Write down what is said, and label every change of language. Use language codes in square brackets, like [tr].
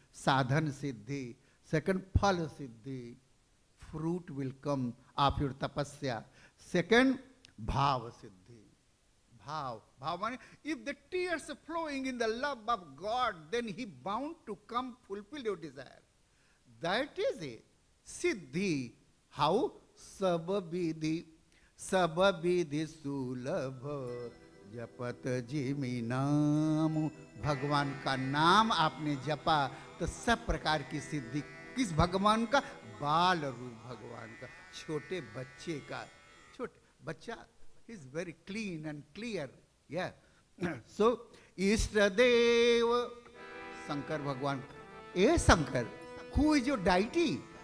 [en] Sadhan Siddhi. Second, Phala Siddhi, fruit will come of your tapasya. Second, Bhava Siddhi. Bhav means if the tears are flowing in the love of God, then He bound to come fulfill your desire. That is a Siddhi. How? [hi] Sababidhi सुलभ जपत जिमि नाम. भगवान का नाम आपने जपा तो सब प्रकार की सिद्धि. किस भगवान का? बाल रूप भगवान का, छोटे बच्चे का. छोटे बच्चा [en] is very clean and clear. Yeah. [hi] So इष्ट देव शंकर भगवान. [en] ए Shankar, who is your deity?